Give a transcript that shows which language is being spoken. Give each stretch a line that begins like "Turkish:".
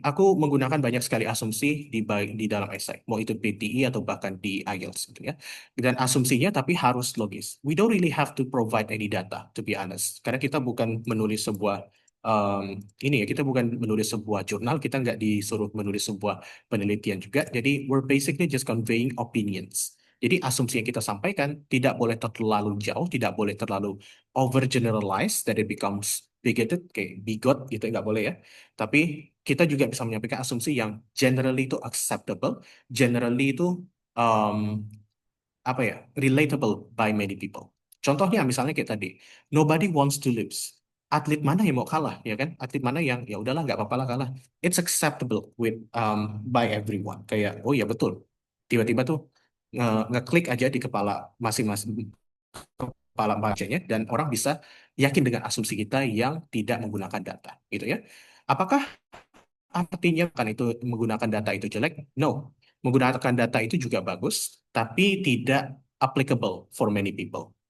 Indonesian: Aku menggunakan banyak sekali asumsi di dalam esai, mau itu PTE atau bahkan di IELTS gitu ya. Dan asumsinya tapi harus logis.
English: We don't really have to provide any data, to be honest.
Indonesian: Karena kita bukan menulis sebuah kita bukan menulis sebuah jurnal, kita nggak disuruh menulis sebuah penelitian juga. Jadi
English: we're basically just conveying opinions.
Indonesian: Jadi asumsi yang kita sampaikan tidak boleh terlalu jauh, tidak boleh terlalu
English: overgeneralize that it becomes bigoted,
Indonesian: kayak bigot gitu, nggak boleh ya. Tapi kita juga bisa menyampaikan asumsi yang generally itu acceptable, generally itu um, relatable by many people. Contohnya misalnya kayak tadi,
English: nobody wants to lose.
Indonesian: Atlet mana yang mau kalah, ya kan? Atlet mana yang ya udahlah nggak apa-apa lah kalah.
English: It's acceptable by everyone.
Indonesian: Kayak oh ya betul. Tiba-tiba tuh ngeklik aja di kepala masing-masing kepala bacanya dan orang bisa yakin dengan asumsi kita yang tidak menggunakan data, gitu ya. Apakah artinya kan itu menggunakan data itu jelek?
English: No,
Indonesian: menggunakan data itu juga bagus, tapi tidak applicable
English: for many people.